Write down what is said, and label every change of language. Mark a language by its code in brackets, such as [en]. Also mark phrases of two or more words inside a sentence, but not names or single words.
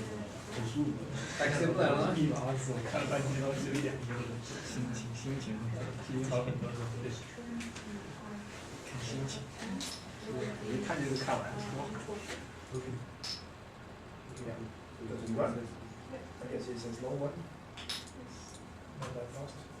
[no] Det er ikke så imponerende. Vi kan jo kalle det. [en] I guess it's a slow one. Not that fast.